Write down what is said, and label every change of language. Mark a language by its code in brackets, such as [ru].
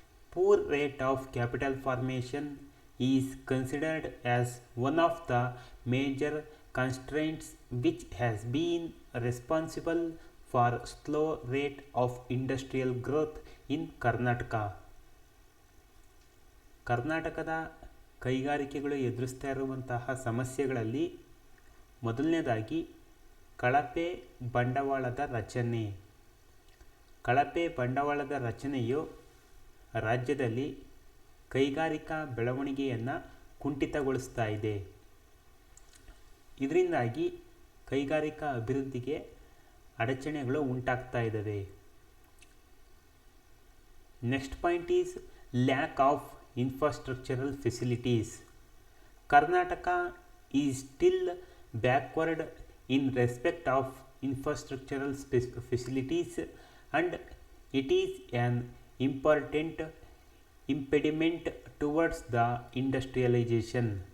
[en] Poor rate of capital formation is considered as one of the major constraints which has been responsible for slow rate of industrial growth in Karnataka. [kn] ಕರ್ನಾಟಕದ ಕೈಗಾರಿಕೆಗಳು ಎದುರಿಸ್ತಾ ಇರುವಂತಹ ಸಮಸ್ಯೆಗಳಲ್ಲಿ ಮೊದಲನೇದಾಗಿ ಕಳಪೆ ಬಂಡವಾಳದ ರಚನೆ. ಕಳಪೆ ಬಂಡವಾಳದ ರಚನೆಯು ರಾಜ್ಯದಲ್ಲಿ ಕೈಗಾರಿಕಾ ಬೆಳವಣಿಗೆಯನ್ನು ಕುಂಠಿತಗೊಳಿಸ್ತಾ ಇದೆ. ಇದರಿಂದಾಗಿ ಕೈಗಾರಿಕಾ ಅಭಿವೃದ್ಧಿಗೆ ಅಡಚಣೆಗಳು ಉಂಟಾಗ್ತಾ ಇದ್ದಾವೆ. [en] Next point is lack of infrastructural facilities. Karnataka is still backward in respect of infrastructural facilities, and it is an important impediment towards the industrialization.